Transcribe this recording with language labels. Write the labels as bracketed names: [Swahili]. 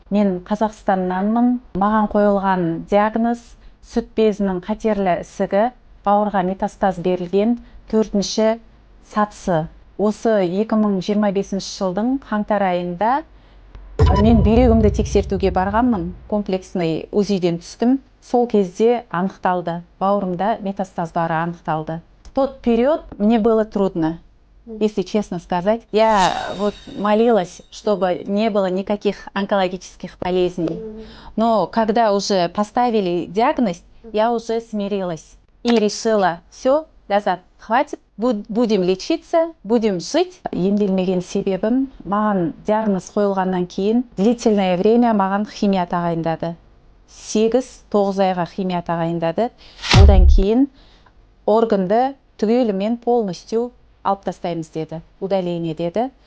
[Kazakh] Мен Қазақстаннанмын. Маған қойылған диагноз сүт безінің қатерлі ісігі, бауырға метастаз берілген 4-ші сатысы. Осы 2025 жылдың қаңтар айында мен бүйрегімді тексертуге барғанмын. Комплексный УЗИден түстім. Сол кезде анықталды. Бауырымда метастаз бары анықталды. [Russian] В тот период мне было трудно. Если честно сказать, я молилась, чтобы не было никаких онкологических болезней. Но когда уже поставили диагноз, я уже смирилась и решила: все, Ләззат, хватит, будем лечиться, будем жить. [Kazakh] Емделмеген себебім, маған диагноз қойылғаннан кейін [Russian] длительное время [Kazakh] маған химия тағайындады. 8-9 айға химия тағайындады. Одан кейін органды түгелімен полностью алып тастаймыз деді, удаление деді.